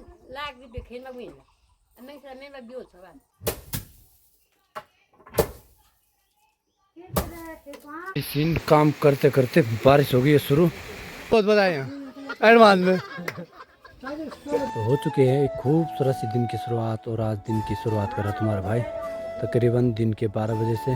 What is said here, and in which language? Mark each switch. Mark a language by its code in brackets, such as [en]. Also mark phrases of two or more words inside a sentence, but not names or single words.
[th] ลากที่ไปเข็นมาวิ่งอันนั้นใช่ไม่มาบิวใช่ป่ะ [hi] इस दिन काम करते करते बारिश हो गई है शुरू। बहुत बधाई एडवांस में। तो हो चुके हैं एक खूबसूरत सी दिन की शुरुआत और आज दिन की शुरुआत कर रहा तुम्हारा भाई तकरीबन दिन के 12 बजे से।